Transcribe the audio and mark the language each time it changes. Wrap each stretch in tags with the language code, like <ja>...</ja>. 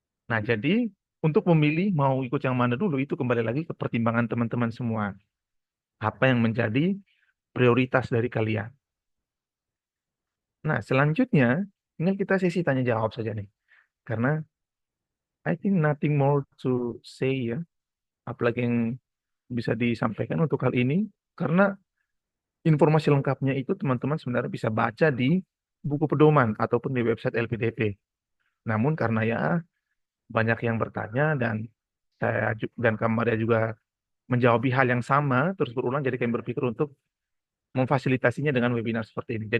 <id>Nah, jadi untuk memilih mau ikut yang mana dulu itu kembali lagi ke pertimbangan teman-teman semua. Apa yang menjadi prioritas dari kalian. Nah, selanjutnya tinggal kita sesi tanya jawab saja nih.</id> <en>Karena I think nothing more to say ya.</en> <id>Apalagi yang bisa disampaikan untuk hal ini. Karena informasi lengkapnya itu teman-teman sebenarnya bisa baca di buku pedoman ataupun di website LPDP. Namun karena ya banyak yang bertanya dan dan Kamaria juga menjawab hal yang sama terus berulang, jadi kami berpikir untuk memfasilitasinya dengan webinar seperti ini.</id>